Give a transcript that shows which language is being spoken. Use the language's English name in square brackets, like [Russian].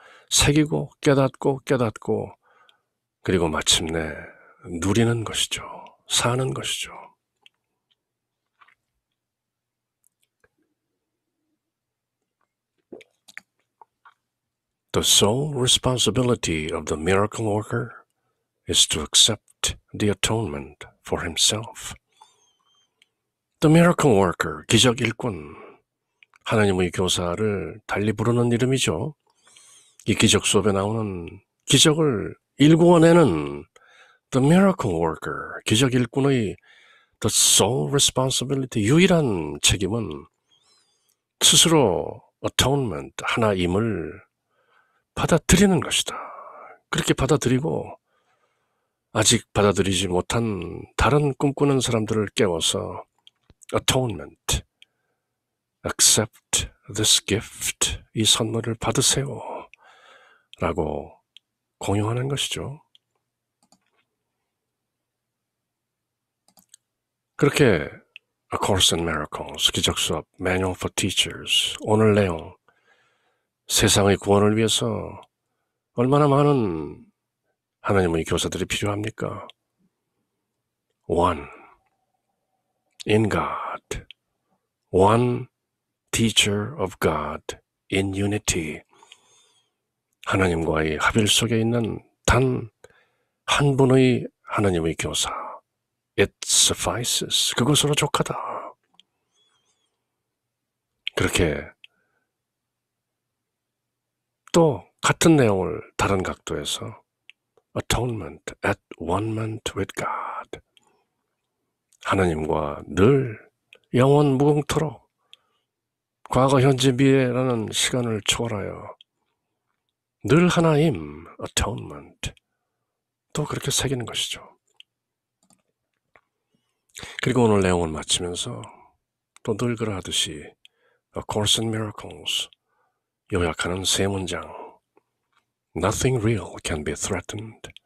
[Korean] 새기고 깨닫고 그리고 마침내 누리는 것이죠. 사는 것이죠. [English] The sole responsibility of the miracle worker is to accept the atonement for himself. The miracle worker, [Korean] 기적 일꾼, 하나님의 교사를 달리 부르는 이름이죠. 이 기적 수업에 나오는 기적을 일구어내는 [English] the miracle worker, [Korean] 기적 일꾼의 [English] the sole responsibility, [Korean] 유일한 책임은 스스로 atonement, 하나임을 받아들이는 것이다. 그렇게 받아들이고 아직 받아들이지 못한 다른 꿈꾸는 사람들을 깨워서 atonement, [English] accept this gift, [Korean] 이 선물을 받으세요 라고 공유하는 것이죠. 그렇게 A Course in Miracles, 기적수업, Manual for Teachers, 오늘 내용, 세상의 구원을 위해서 얼마나 많은 하나님의 교사들이 필요합니까? [English] One in God, one teacher of God in unity. [Korean] 하나님과의 합일 속에 있는 단 한 분의 하나님의 교사, [English] It suffices. [Korean] 그것으로 족하다. 그렇게 또 같은 내용을 다른 각도에서 Atonement, [English] at one-ment with God. [Korean] 하나님과 늘 영원 무궁토록 과거, 현재, 미래라는 시간을 초월하여 늘 하나임, Atonement. 또 그렇게 새기는 것이죠. 그리고 오늘 내용을 마치면서 또 늘 그러하듯이 A Course in Miracles, 요약하는 세 문장. [English] Nothing real can be threatened.